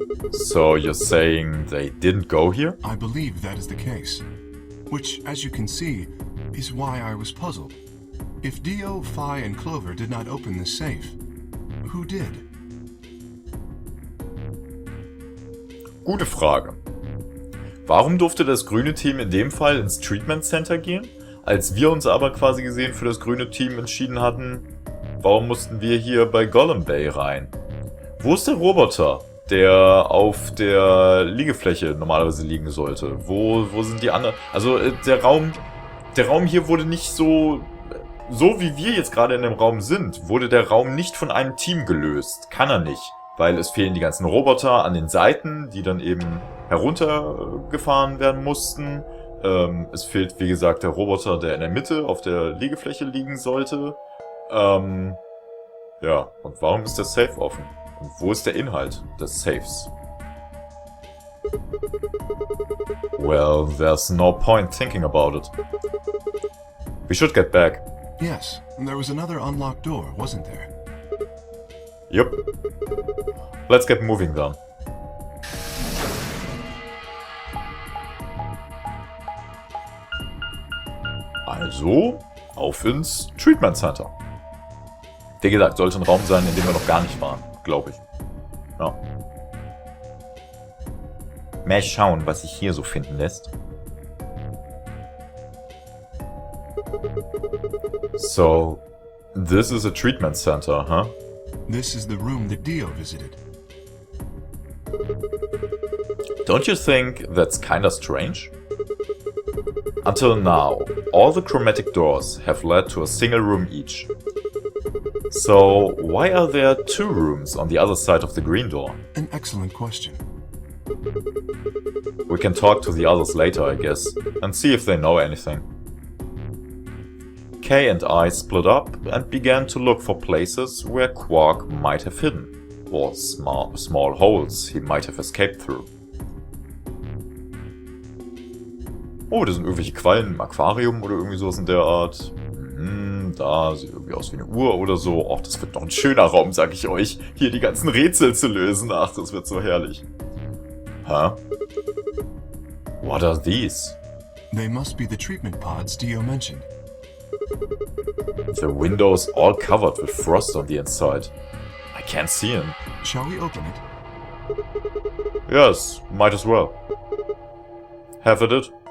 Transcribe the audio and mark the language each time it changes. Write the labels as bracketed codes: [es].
[en] So you're saying they didn't go here? I believe that is the case. Which, as you can see, is why I was puzzled. If Dio, Phi, and Clover did not open the safe, who did? [de] Gute Frage. Warum durfte das grüne Team in dem Fall ins Treatment Center gehen? Als wir uns aber quasi gesehen für das grüne Team entschieden hatten, warum mussten wir hier bei Golem Bay rein? Wo ist der Roboter, der auf der Liegefläche normalerweise liegen sollte? Wo sind die anderen? Also der Raum hier wurde nicht so wie wir jetzt gerade in dem Raum sind, wurde der Raum nicht von einem Team gelöst. Kann er nicht, weil es fehlen die ganzen Roboter an den Seiten, die dann eben heruntergefahren werden mussten. Es fehlt, wie gesagt, der Roboter, der in der Mitte auf der Liegefläche liegen sollte. Ja, und warum ist der Safe offen? Und wo ist der Inhalt des Safes? [en] Well, there's no point thinking about it. We should get back. Yes, there was another unlocked door, wasn't there? Yep. Let's get moving then. [de] Also, auf ins Treatment Center. Wie gesagt, sollte ein Raum sein, in dem wir noch gar nicht waren, glaube ich. Ja. Mal schauen, was sich hier so finden lässt. [en] So, this is a treatment center, huh? This is the room that Dio visited. Don't you think that's kinda strange? Until now, all the chromatic doors have led to a single room each. So, why are there two rooms on the other side of the green door? An excellent question. We can talk to the others later, I guess, and see if they know anything. Kay and I split up and began to look for places where Quark might have hidden, or small holes he might have escaped through. [de] Oh, das sind irgendwelche Quallen im Aquarium oder irgendwie sowas in der Art. Da sieht irgendwie aus wie eine Uhr oder so. Och, das wird doch ein schöner Raum, sag ich euch. Hier die ganzen Rätsel zu lösen. Ach, das wird so herrlich. [en] Huh? What are these? They must be the treatment pods Dio mentioned. The windows all covered with frost on the inside. I can't see him. Shall we open it? Yes, might as well. Have at it.